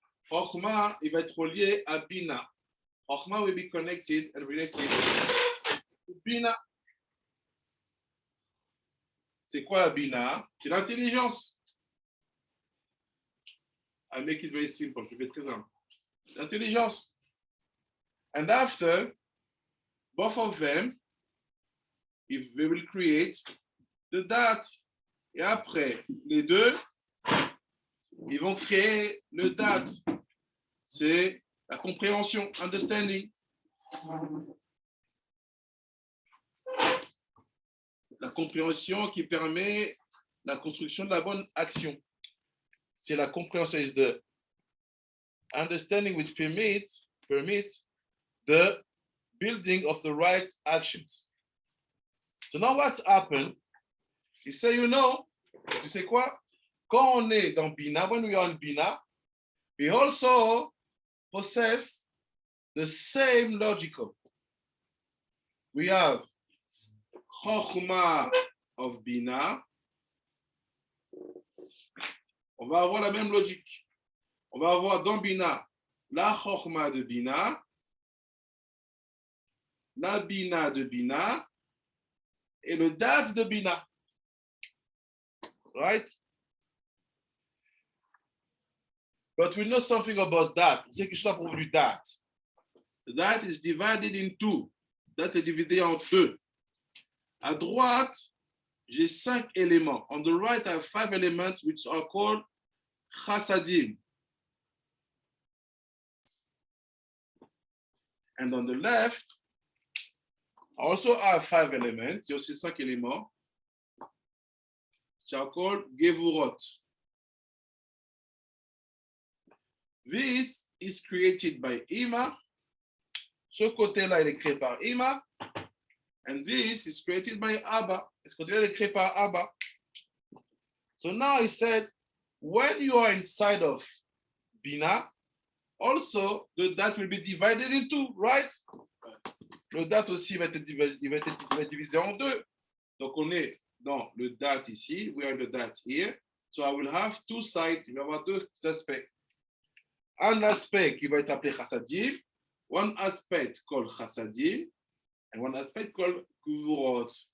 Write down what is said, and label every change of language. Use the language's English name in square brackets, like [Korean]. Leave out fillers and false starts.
[French] Chokhmah, il va être relié à bina. [English] Chokhmah will be connected and related to bina. [French] C'est quoi la bina? C'est l'intelligence. [English] I make it very simple. [French] Je fais très simple. L'intelligence. [English] And after, both of them, if they will create the date. [French] Et après, les deux, ils vont créer le date. C'est la compréhension, understanding. La compréhension qui permet la construction de la bonne action. C'est la compréhension, [English] is the understanding which permits the building of the right actions. So now what's happened? You say, you [French] sais quoi? Quand on est dans Bina, [English] when we are in Bina, we also possess the same logical. We have Chokhmah of Bina. [French] On va avoir la même logique. On va avoir dans Bina la Chokhmah de Bina, la Bina de Bina et le Dat de Bina. [English] Right? But we know something about that. [French] C'est quelque chose pour du dat. [English] That is divided in two. [French] Dat est divisé en deux. À droite, j'ai 5 éléments. [English] On the right, I have 5 elements which are called chassadim. And on the left, I also have 5 elements. [French] Il y a aussi 5 éléments [English] which are called gevurot. This is created by Ima. [French] Ce côté-là, il est créé par Ima. [English] And this is created by Abba. [French] Ce côté-là, il est créé par Abba. [English] So now he said, when you are inside of Bina, also the dat will be divided in two, right? [French] Le dat aussi va être divisé en deux. Donc on est dans le dat ici, [English] we are the dat here. So I will have two sides, [French] il va y avoir deux aspects. Un aspect qui va être appelé chassadim, [English] one aspect called chassadim, and one aspect called gevurot.